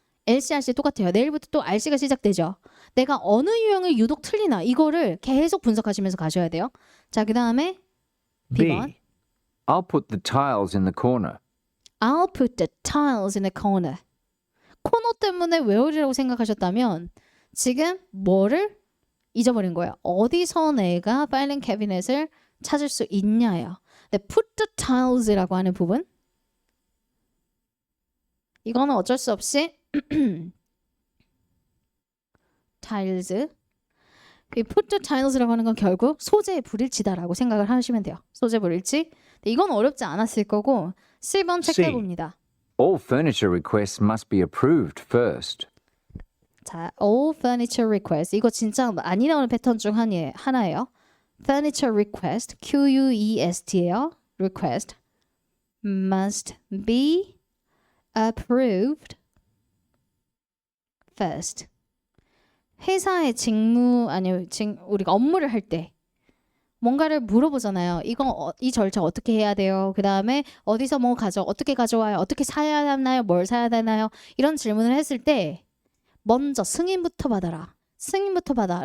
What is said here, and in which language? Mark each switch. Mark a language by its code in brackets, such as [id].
[ko] LC, RC 똑같아요. 내일부터 또 RC가 시작되죠. 내가 어느 유형을 유독 틀리나 이거를 계속 분석하시면서 가셔야 돼요. 자, 그 다음에 B번. [en] B. I'll put the tiles in the corner. I'll put the tiles in the corner. [ko] 코너 때문에 where이라고 생각하셨다면 지금 뭐를 잊어버린 거예요. 어디서 내가 파일링 캐비넷을 찾을 수 있냐예요. 근데 [en] put the tiles [ko] 라고 하는 부분 이거는 어쩔 수 없이 tiles 이 put the tiles라고 하는 건 결국 소재의 불일치다라고 생각을 하시면 돼요. 소재 불일치. 근데 이건 어렵지 않았을 거고 10번 체크해 봅니다. [en] All furniture requests must be approved first. [ko] 자, [en] all furniture request [ko] 이거 진짜 많이 나오는 패턴 중 하나예요. [en] furniture request, Q-U-E-S-T예요. request must be approved first. [ko] 회사의 직무 아니요, 우리가 업무를 할 때 뭔가를 물어보잖아요. 이거 이 절차 어떻게 해야 돼요? 그 다음에 어디서 뭐 어떻게 가져와요? 어떻게 사야 하나요? 뭘 사야 되나요? 이런 질문을 했을 때 먼저 승인부터 받아라. 승인부터 받아.